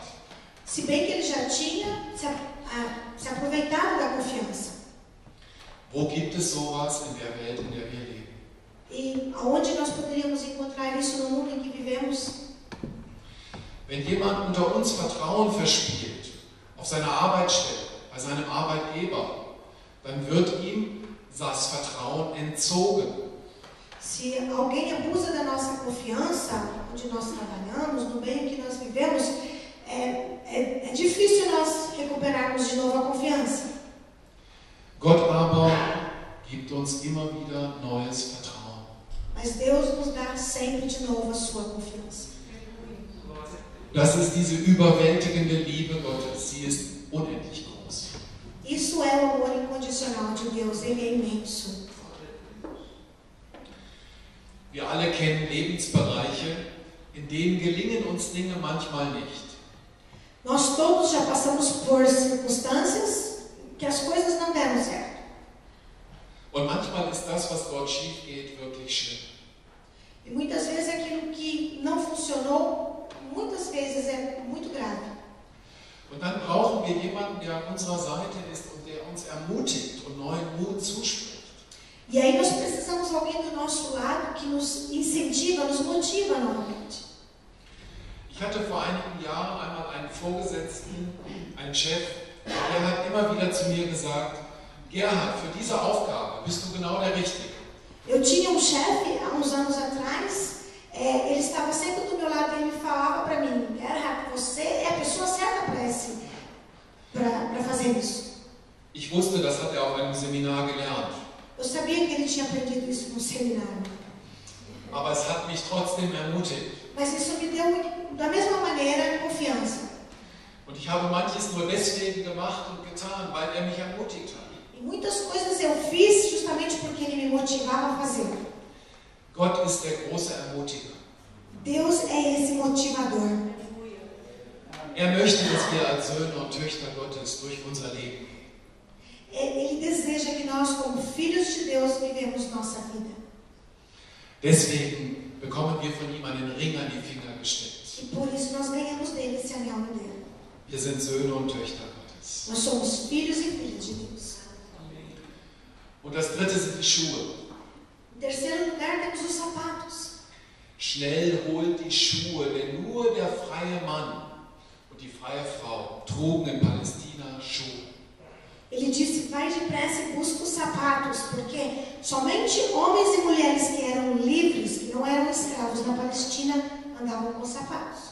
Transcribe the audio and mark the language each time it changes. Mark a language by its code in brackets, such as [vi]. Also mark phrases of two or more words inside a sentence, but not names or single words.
[pt] Se bem que ele já tinha se aproveitado da confiança. [de] Wo gibt es sowas in der Welt, in der wir leben? [pt] E aonde nós poderíamos encontrar isso no mundo em que vivemos? [de] Wenn jemand unter uns Vertrauen verspielt, auf seiner Arbeitsstelle, bei seinem Arbeitgeber, dann wird ihm das Vertrauen entzogen. [pt] Se alguém abusa da nossa confiança, onde nós trabalhamos, no meio que nós vivemos, é difícil nós recuperarmos de novo a confiança. [de] Gott aber gibt uns immer wieder neues Vertrauen. [pt] Mas Deus nos dá sempre de novo a sua confiança. [de] Das ist diese überwältigende Liebe Gottes. Sie ist unendlich groß. [pt] Isso é o amor incondicional de Deus, ele é imenso. [de] Wir alle kennen Lebensbereiche, in denen gelingen uns Dinge manchmal nicht. [pt] Nós todos já passamos por circunstâncias que as coisas não deram certo. [de] Und manchmal ist das, was dort schief geht, wirklich schlimm. [pt] E muitas vezes aquilo que não funcionou, muitas vezes é muito grave. [de] Und dann brauchen wir jemanden, der an unserer Seite ist und der uns ermutigt und neuen Mut zuspricht. [pt] E aí nós precisamos de alguém do nosso lado que nos incentiva, nos motiva novamente. [de] Ich hatte vor einigen Jahren einmal einen Vorgesetzten, einen Chef, der hat immer wieder zu mir gesagt, Gerhard, für diese Aufgabe bist du genau der Richtige. [pt] Eu tinha chefe há uns anos atrás, ele estava sempre do meu lado e ele falava para mim, Gerhard, você é a pessoa certa para fazer isso. [de] Ich wusste, das hat er auf einem Seminar gelernt. [pt] Eu sabia que ele tinha aprendido isso no seminário. [de] Aber es hat mich trotzdem ermutigt. [pt] Mas isso me deu, da mesma maneira, confiança. [de] Und ich habe manches nur deswegen gemacht und getan, weil er mich ermutigt hat. [pt] E muitas coisas eu fiz justamente porque ele me motivava a fazer. [de] Gott ist der große Ermutiger. [pt] Deus é esse motivador. [de] Er möchte, dass wir als Söhne und Töchter Gottes durch unser Leben. [pt] Ele deseja que nós, como filhos de Deus, vivemos nossa vida. [de] Deswegen bekommen wir von ihm einen Ring an die Finger gesteckt. [pt] E por isso nós ganhamos dele esse anel no dedo. [de] Wir sind Söhne und Töchter Gottes. [pt] Nós somos filhos e filhas de Deus. [de] Und das dritte sind die Schuhe. [pt] Em terceiro lugar, temos os sapatos. [de] Schnell holt die Schuhe, denn nur der freie Mann und die freie Frau trugen in Palästina Schuhe. [pt] Ele disse, vai depressa e busca os sapatos, porque somente homens e mulheres que eram livres, que não eram escravos na Palestina, andavam com sapatos.